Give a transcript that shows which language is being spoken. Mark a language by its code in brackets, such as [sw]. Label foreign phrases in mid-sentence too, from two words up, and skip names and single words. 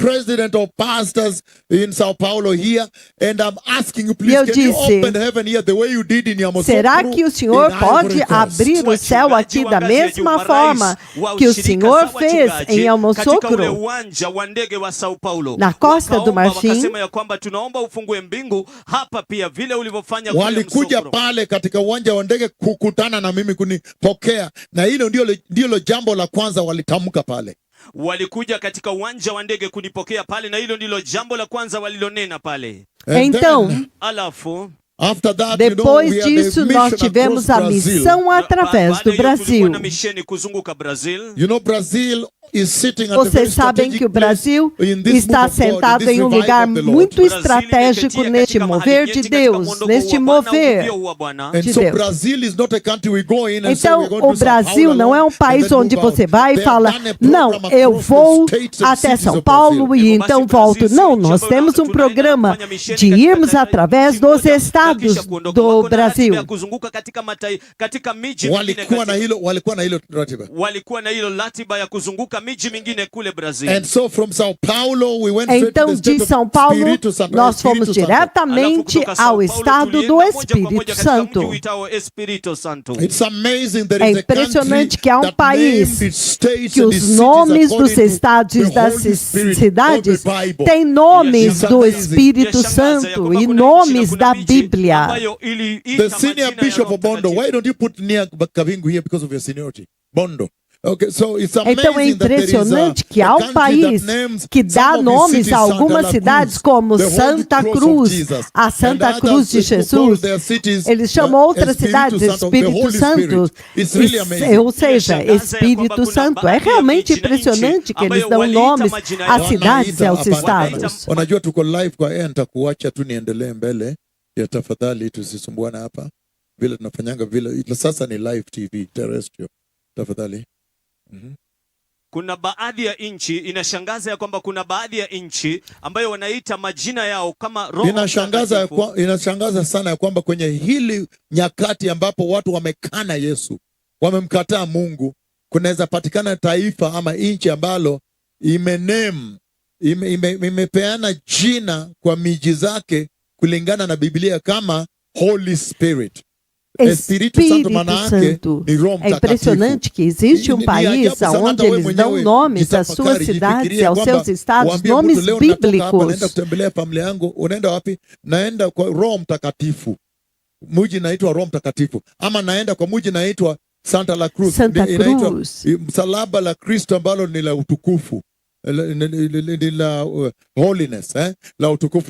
[pt] e eu disse, será que o Senhor pode abrir o céu aqui da mesma forma que o Senhor fez em El Mosocro, na Costa do Marfim? [sw] Walikuja pale katika uwanja wa ndege kukutana na mimi kunipokea, na hilo ndilo jambo la kwanza walitamka pale. Walikuja katika uwanja wa ndege kunipokea pale, na hilo ndilo jambo la kwanza walilonena pale. [pt] Então, depois disso, nós tivemos a missão através do Brasil. Vocês sabem que o Brasil está sentado em um lugar muito estratégico neste mover de Deus, neste mover de Deus. Então, o Brasil não é um país onde você vai e fala, não, eu vou até São Paulo e então volto. Não, nós temos um programa de irmos através dos estados do Brasil. [sw] Walikuwa na hilo ratiba ya kuzunguka miji mingine kule Brasil. [pt] Então, de São Paulo, nós fomos diretamente ao estado do Espírito Santo. É impressionante que há um país que os nomes dos estados e das cidades têm nomes do Espírito Santo e nomes da Bíblia. [en] The senior bishop of Bondo, why don't you put near Kavingu here because of your seniority? Bondo. [pt] Então é impressionante que há um país que dá nomes a algumas cidades como Santa Cruz, a Santa Cruz de Jesus. Eles chamam outras cidades Espírito Santo, ou seja, Espírito Santo. É realmente impressionante que eles dão nomes às cidades e aos estados. [sw] Unajua tuko live kwa nitakuacha tu niendelee mbele. Ya tafadhali tusisumbuana hapa. Vile tunafanyanga vile sasa ni [en] live TV terrestrial. [sw] Tafadhali. Kuna baadhi ya nchi, inashangaza ya kwamba kuna baadhi ya nchi ambayo wanaita majina yao kama Roho Mtakatifu. Inashangaza sana ya kwamba kwenye hili nyakati ambapo watu wamekana Yesu, wamemkataa Mungu, kunaweza patikana taifa ama nchi ambalo imepeana jina kwa miji zake kulingana na Biblia kama [en] Holy Spirit. [pt] Espírito Santo. É impressionante que existe um país onde eles dão nomes às suas cidades e aos seus estados, nomes bíblicos. [sw] Unaenda kutembelea familia yangu, unaenda wapi? Naenda kwa Roho Mtakatifu. Mji naitwa Roho Mtakatifu. Ama naenda kwa mji naitwa Santa La Cruz. Inaitwa msalaba la Kristo ambalo ni la utukufu. Ni la holiness, la utukufu.